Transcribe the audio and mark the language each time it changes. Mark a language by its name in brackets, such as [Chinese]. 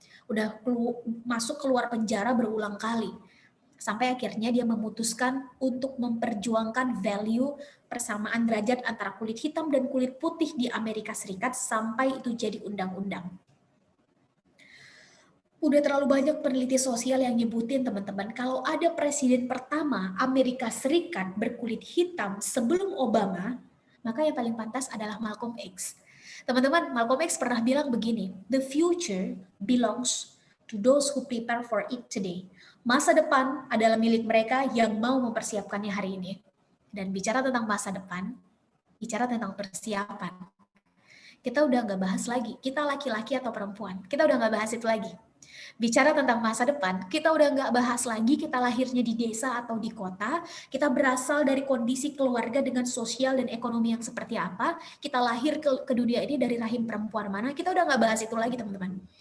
[Indonesian] udah masuk keluar penjara berulang kali. Sampai akhirnya dia memutuskan untuk memperjuangkan value persamaan derajat antara kulit hitam dan kulit putih di Amerika Serikat sampai itu jadi undang-undang. Udah terlalu banyak peneliti sosial yang nyebutin teman-teman, kalau ada presiden pertama Amerika Serikat berkulit hitam sebelum Obama, maka yang paling pantas adalah Malcolm X. Teman-teman, Malcolm X pernah bilang begini, [English] "The future belongs to those who prepare for it today." [Indonesian] Masa depan adalah milik mereka yang mau mempersiapkannya hari ini. Dan bicara tentang masa depan, bicara tentang persiapan. Kita udah nggak bahas lagi, kita laki-laki atau perempuan. Kita udah nggak bahas itu lagi. Bicara tentang masa depan, kita udah nggak bahas lagi kita lahirnya di desa atau di kota, kita berasal dari kondisi keluarga dengan sosial dan ekonomi yang seperti apa, kita lahir ke dunia ini dari rahim perempuan mana, kita udah nggak bahas itu lagi teman-teman.